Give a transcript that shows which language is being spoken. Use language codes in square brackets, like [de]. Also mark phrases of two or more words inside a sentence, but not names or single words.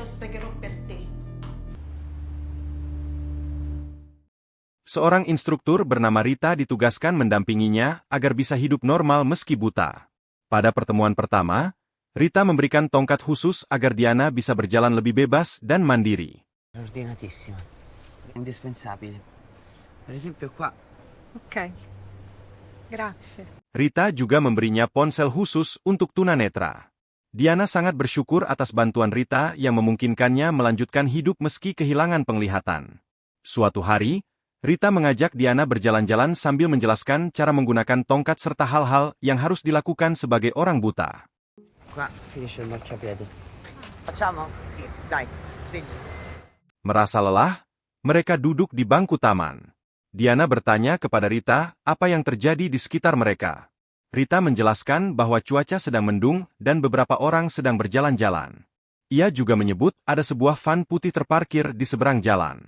[id] Seorang instruktur bernama Rita ditugaskan mendampinginya agar bisa hidup normal meski buta. Pada pertemuan pertama, Rita memberikan tongkat khusus agar Diana bisa berjalan lebih bebas dan mandiri. [it] Ordinatissima. Indispensabile. Per esempio qua. Ok. Grazie. [id] Rita juga memberinya ponsel khusus untuk tunanetra. Diana sangat bersyukur atas bantuan Rita yang memungkinkannya melanjutkan hidup meski kehilangan penglihatan. Suatu hari, Rita mengajak Diana berjalan-jalan sambil menjelaskan cara menggunakan tongkat serta hal-hal yang harus dilakukan sebagai orang buta. [it] Qua finisce il marciapiede. Facciamo? Sì, dai, spingi. [id] Merasa lelah, mereka duduk di bangku taman. Diana bertanya kepada Rita apa yang terjadi di sekitar mereka. Rita menjelaskan bahwa cuaca sedang mendung dan beberapa orang sedang berjalan-jalan. Ia juga menyebut ada sebuah van putih terparkir di seberang jalan.